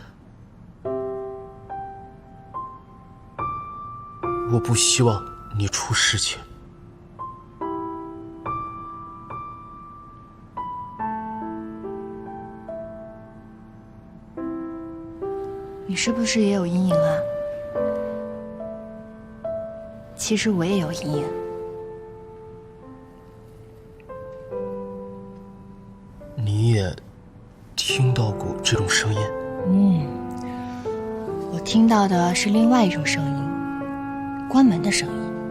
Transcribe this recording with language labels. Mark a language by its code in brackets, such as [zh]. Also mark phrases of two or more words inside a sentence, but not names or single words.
[zh] 我不希望你出事情。你是不是也有阴影啊？其實我也有陰影。你也聽到過這種聲音？我聽到的是另外一種聲音，關門的聲音。